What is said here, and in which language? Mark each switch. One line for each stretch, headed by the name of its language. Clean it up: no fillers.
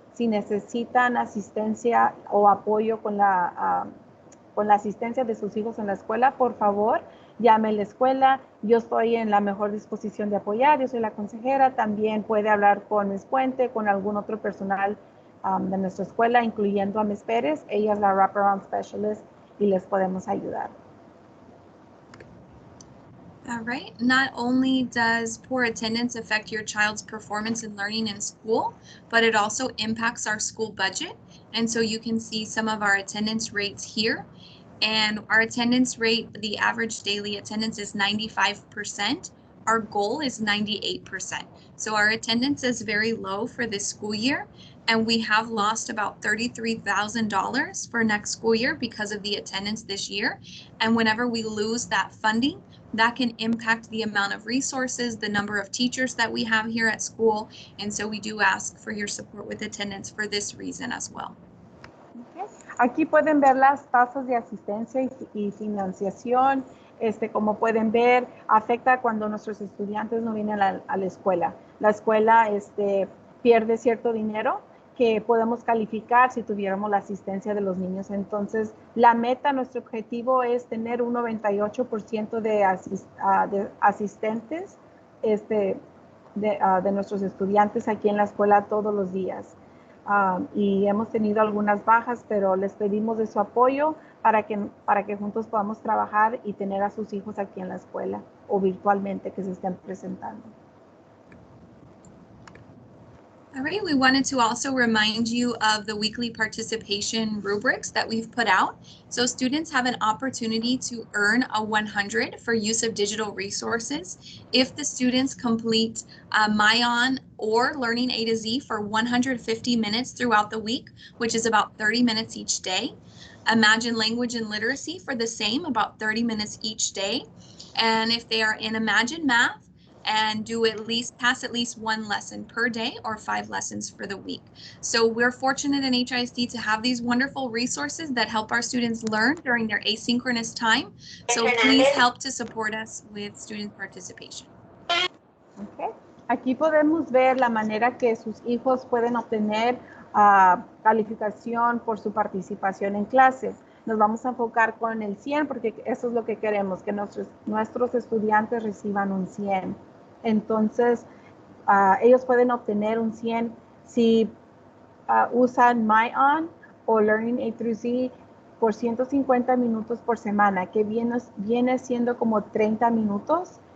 Spanish: Si necesitan asistencia o apoyo con la asistencia de sus hijos en la escuela, por favor, llame a la escuela. Yo estoy en la mejor disposición de apoyar, yo soy la consejera. También puede hablar con Ms. Puente, con algún otro personal de nuestra escuela, incluyendo a Ms. Pérez. Ella es la wraparound specialist y les podemos ayudar.
English: All right. Not only does poor attendance affect your child's performance in learning in school, but it also impacts our school budget. And so you can see some of our attendance rates here. And our attendance rate, the average daily attendance is 95%. Our goal is 98%. So our attendance is very low for this school year, and we have lost about $33,000 for next school year because of the attendance this year. And whenever we lose that funding, that can impact the amount of resources, the number of teachers that we have here at school. And so we do ask for your support with attendance for this reason as well. Okay.
Spanish: Aquí pueden ver las tasas de asistencia y financiación. Como pueden ver, afecta cuando nuestros estudiantes no vienen a la escuela. La escuela pierde cierto dinero que podemos calificar si tuviéramos la asistencia de los niños. Entonces, la meta, nuestro objetivo es tener un 98% de asistentes de nuestros estudiantes aquí en la escuela todos los días. Y hemos tenido algunas bajas, pero les pedimos de su apoyo para que juntos podamos trabajar y tener a sus hijos aquí en la escuela o virtualmente que se estén presentando.
English: All right, we wanted to also remind you of the weekly participation rubrics that we've put out. So students have an opportunity to earn a 100 for use of digital resources if the students complete MyOn or Learning A to Z for 150 minutes throughout the week, which is about 30 minutes each day. Imagine Language and Literacy for the same, about 30 minutes each day. And if they are in Imagine Math, and pass at least one lesson per day or 5 lessons for the week. So we're fortunate in HISD to have these wonderful resources that help our students learn during their asynchronous time. So please help to support us with student participation. Okay.
Spanish: Aquí podemos ver la manera que sus hijos pueden obtener calificación por su participación en clase. Nos vamos a enfocar con el 100 porque eso es lo que queremos, que nuestros estudiantes reciban un 100. Entonces, ellos pueden obtener un 100 si usan MyOn o Learning A through Z por 150 minutos por semana, que viene siendo como 30 minutos.